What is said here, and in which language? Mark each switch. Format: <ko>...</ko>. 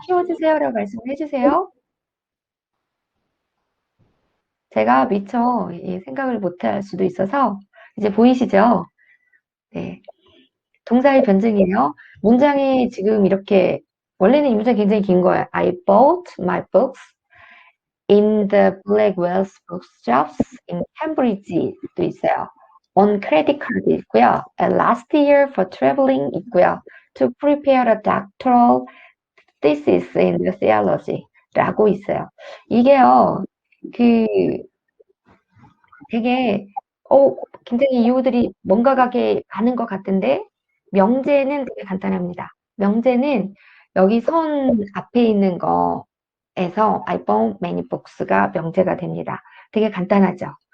<ko>키워주세요라고 말씀을 해주세요. 제가 미처 생각을 못할 수도 있어서 이제 보이시죠? 네. 동사의 변증이에요. 문장이 지금 이렇게 원래는 이 문장이 굉장히 긴 거예요.</ko> <en>I bought my books in the Blackwell's bookshops in Cambridge</en> <ko>도 있어요.</ko> <en>On credit card</en> <ko>있고요.</ko> <en>And last year for traveling 있고요. To prepare a doctoral thesis in the theology</en> <ko>라고 있어요. 이게요. 그 되게 굉장히 이유들이 뭔가가 많은 것 같은데 명제는 되게 간단합니다. 명제는 여기 선 앞에 있는 거에서</ko> <en>I bought many books</en> <ko>가 명제가 됩니다. 되게 간단하죠.</ko>